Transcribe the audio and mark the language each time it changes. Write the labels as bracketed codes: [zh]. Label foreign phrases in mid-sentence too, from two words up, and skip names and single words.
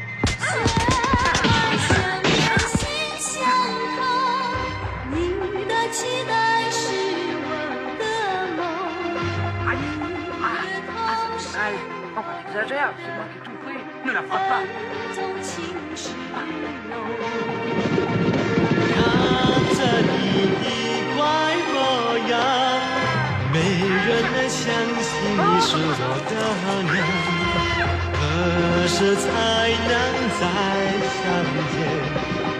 [fr] On exagère, c'est moi qui ai tout pris. Ne la frappe pas. [zh] 看着你的怪模样，没人能相信你是我的娘。何时才能再相见？